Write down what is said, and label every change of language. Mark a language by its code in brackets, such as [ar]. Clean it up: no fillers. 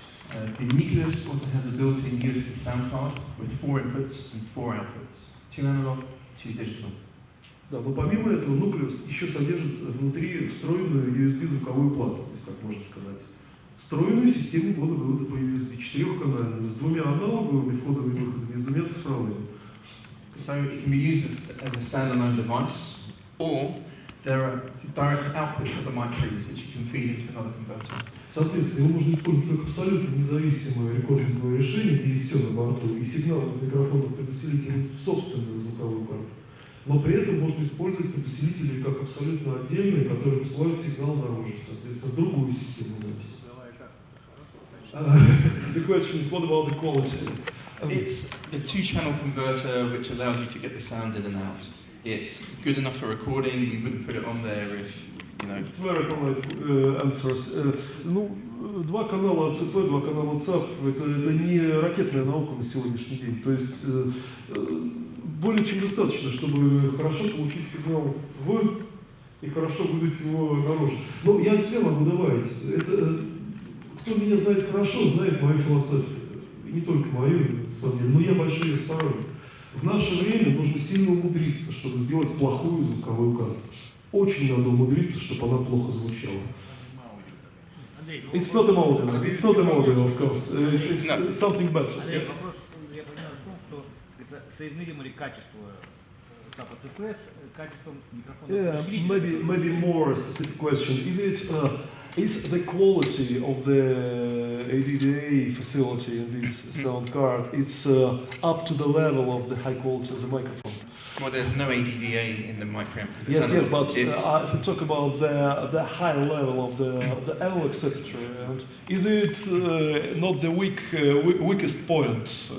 [en] The Nucleus also has a built-in USB sound card with 4 inputs and 4 outputs, 2 analog, 2 digital. [ru] Да, но помимо этого Nucleus еще содержит внутри встроенную USB звуковую плату, если так можно сказать. Встроенную систему ввода-вывода по USB, 4-канальную, с 2 аналоговыми входами и выходами, и с 2 цифровыми. So it can be used as a standalone device, or there are direct outputs of the mic trees which you can feed into another converter. Соответственно, его можно использовать как абсолютно независимое рекординговое решение, где есть все на борту, и сигнал из микрофонных предусилителей в собственную звуковую карту. Но при этом можно использовать предусилители как абсолютно отдельные, которые посылают сигнал наружу, соответственно, в другую систему записи. [en] The question is, what about the quality? It's a 2-channel converter which allows you to get the sound in and out. It's good enough for recording. We wouldn't put it on there if, you know. It's very polite answers. [ru] Ну, 2 канала АЦП, 2 канала ЦАП, это не ракетная наука на сегодняшний день. То есть более чем достаточно, чтобы хорошо получить сигнал в и хорошо выдать его наружу. Но я от себя могу добавить. Это, кто меня знает хорошо, знает мою философию. И не только мою, на самом деле, но я большой сторонник. В наше время нужно сильно умудриться, чтобы сделать плохую звуковую карту. Очень надо умудриться, чтобы она плохо звучала. [en] It's not a model. It's not a model, of course. It's something better. [ru] Вопрос, я понимаю, в том, что соизмеримо ли качество ЦП с качеством микрофона? [en] Yeah, maybe more specific question. Is the quality of the ADDA facility in this sound card up to the level of the high quality of the microphone? Well, there's no ADDA in the mic preamp. Yes, but if we talk about the high level of the analog circuitry, and is it not the weakest point?